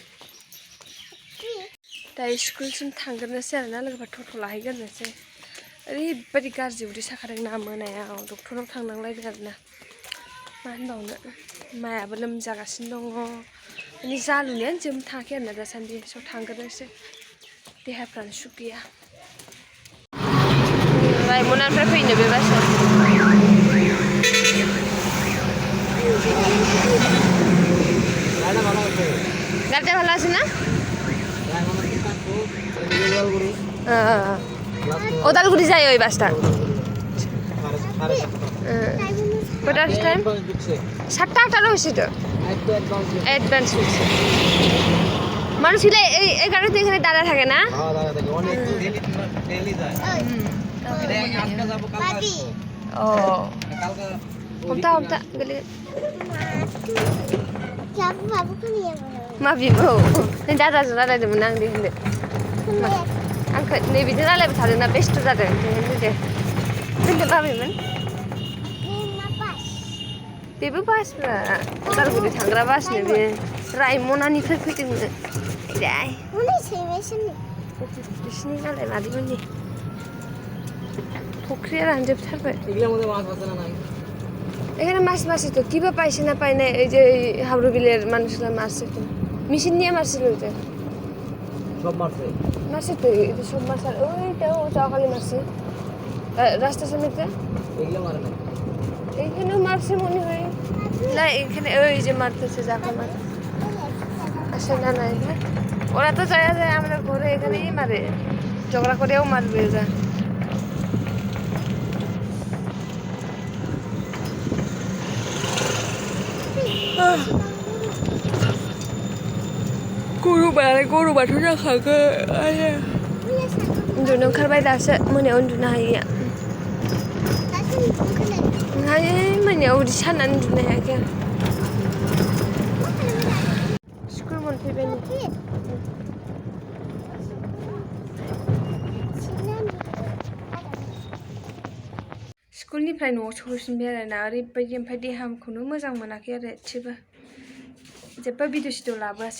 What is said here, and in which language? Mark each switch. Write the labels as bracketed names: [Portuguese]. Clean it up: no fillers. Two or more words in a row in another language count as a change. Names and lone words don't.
[Bodo] दायो स्कुलसिम थांग्रोनोसै आरोना लोगोफोर टट' लाहैग्रोनोसै ओरैबायदि गाज्रि उदै साखादों ना मोनायाव डक्टरनाव थांनांलायदों आरोना मा होनबावनो मायाबो लोमजागासिनो दङ माने जालुनायानो जोबनो थाङाखै आरोना दासान्दि स' थांग्रोनोसै देहाफ्रानो सुख गैया रायमनानिफ्राय फैनो बे बासआ गारिया [Bangla] ভালো আছে না ওদালগুড়ি যায় ওই বাসটা কটার টাইম 7টা 8টার হয়েছে তো অ্যাডভান্স হয়েছে মানুষ এই গাড়িতে এখানে দাঁড়া থাকে না [Bodo] ও हमथा गले माबिबो नों दादाजों रायलायदोंमोन आं दे होनदो आंखौ नै बिदि रायलायबाय थादोंना बेस्थ' जादों होनदो दे होनदो माबिमोन बेबो बासफ्रा उदालगुरि थांग्रा बासनो बे रायमनानिफ्राय फैदोंनो जाय बिसिनि नालाय मादैमोननि फुख्रिया रानजोबथारबाय [Bangla] এখানে মাছ মারছে তো কিভাবে পাইছে না পাই না এই যে হাবড়ু বিলের মানুষরা মারছে তো মেশিন নিয়ে মারছিল ওইটা সব মারছে মারছে তো এটা সব মাছ আর ওইটাও চাকালি মারছে রাস্তার সামনেতে এগুলো মারে না এইখানেও মারছে মনে হয় না এখানে ওই যে মারতেছে যাকে মারে আসে না না এখানে ওরা তো যায় যায় আমরা ঘরে এখানেই মারে ঝগড়া করেও মারবে ওরা [Bodo] गरु बाथ' जाखागोन उन्दुनो ओंखारबाय दासो मोनायाव उन्दुनो हायैया हायो मोनायाव उदै सानानै उन्दुनो हायाखै आं स्कुल मोनफैबाय स्कुलनिफ्राय न'आव सफैफिनबाय आरोना ओरैबायदि ओमफ्राय देहाखौनो मोजां मोनाखै आरो एसेबो जेबो भिडिअ सिडिअ लाबोआसै